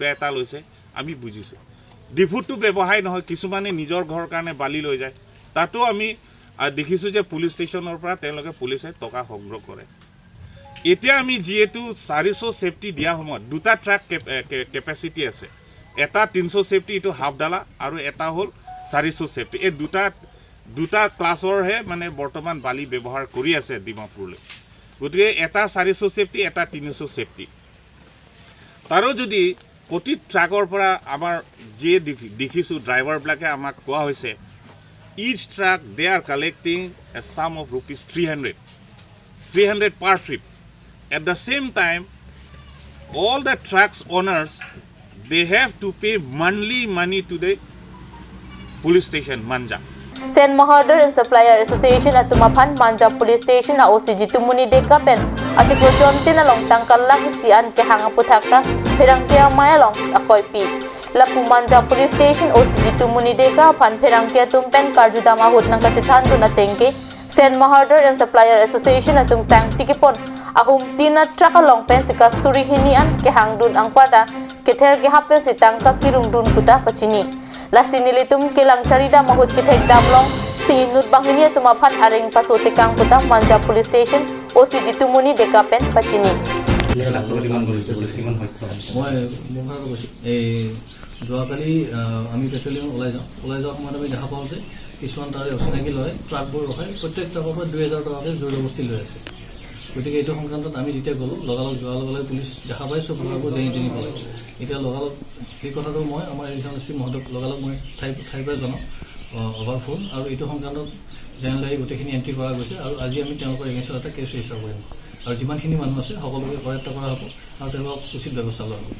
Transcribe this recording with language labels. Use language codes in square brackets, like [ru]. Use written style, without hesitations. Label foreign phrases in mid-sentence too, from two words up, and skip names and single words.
[as] এটা লৈছে আমি বুজিছো ডিফুটো ব্যৱসায় নহয় কিছুমানে নিজৰ ঘৰ কাৰণে বালি লৈ যায় তাতো আমি দেখিছো যে পুলিশ ষ্টেচনৰ পৰা তেওঁলোকে পুলিচে টকা সংগ্ৰহ কৰে এতিয়া আমি যেহেতু 400 সেফটি দিয়া সময়ত দুটা ট্ৰাক কেপাসিটি আছে এটা 300 সেফটি ইটো হাফ ডালা আৰু এটা হল 400 সেফটি এই দুটা ক্লাছৰ হে মানে বৰ্তমান বালি ব্যৱহাৰ কৰি আছে ডিমাপুৰলৈ গতিকে এটা 400 সেফটি এটা 300 সেফটি তাৰো যদি প্ৰতি ট্ৰাকৰ পৰা আমাৰ যে দেখিছো ড্ৰাইভাৰ ব্লাকে আমাক কোৱা হৈছে [en] each truck they are collecting a sum of rupees 300 per trip at the same time all the trucks owners they have to pay monthly money to the police station Manja [mjw] Sen Mahardar and Supplier Association at Tumaphan Manja Police Station na OC Jitumuni deka pen atiklo jontin na long tangkal lagi sian ke hanga puthakta Phirangkia Mai long akoy pi lapu Manja Police Station OC Jitumuni deka phan Phirangkia tumpen karjudama hut nang kachithan duna tengke Sen Mahardar and Supplier Association atum sang tikipon ahum tina traka long pen sika suri hinian ke hangdun ang pada kether ke hapen sitangka kirung dun kuta pachini lasinilitum kilang charida mahut kithek damlong si inut banghinia tumaphan areng pasotikang puta Manja Police Station OC Jitumuni deka pen pachini [as] যোৱাকালি আমি পেট্ৰলিয়াম ওলাই যাওঁ সময়ত আমি দেখা পাওঁ যে কিছুমান তাৰে অচিনাকি লয় ট্ৰাকবোৰ ৰখাই প্ৰত্যেক ট্ৰাকৰ পৰা 2000 টকাকৈ জোৰজবস্তি লৈ আছে গতিকে এইটো সংক্ৰান্তত আমি যেতিয়া গ'লোঁ লগালগ যোৱাৰ লগে লগে পুলিচ দেখা পাই চব ল'ৰাবোৰ যেনি পৰে এতিয়া লগালগ এই কথাটো মই আমাৰ [en] Additional SP [as] মহোদয়ক লগালগ মই ঠাইৰ পৰা জনাওঁ [en] over phone [as] আৰু এইটো সংক্ৰান্তত জেনেৰেলি গোটেইখিনি এণ্ট্ৰি কৰা গৈছে আৰু আজি আমি তেওঁলোকৰ এগেইনষ্টত এটা [en] case register [as] কৰিম আৰু যিমানখিনি মানুহ আছে সকলোকে কৰায়ত্ব কৰা হ'ব আৰু তেওঁলোকক উচিত ব্যৱস্থা লোৱা হ'ব